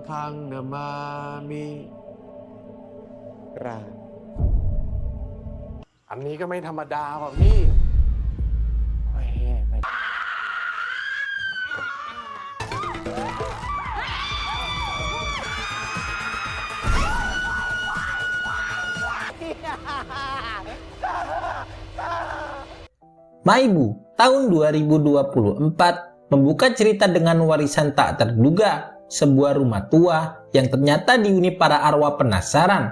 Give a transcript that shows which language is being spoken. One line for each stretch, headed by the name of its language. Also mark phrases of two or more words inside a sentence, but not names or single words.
Thai: Tuang namami กราบ อันนี้ก็ไม่ธรรมดาว่ะพี่ไม่
Indonesian: Maibu tahun 2024 membuka cerita dengan warisan tak terduga, sebuah rumah tua yang ternyata dihuni para arwah penasaran.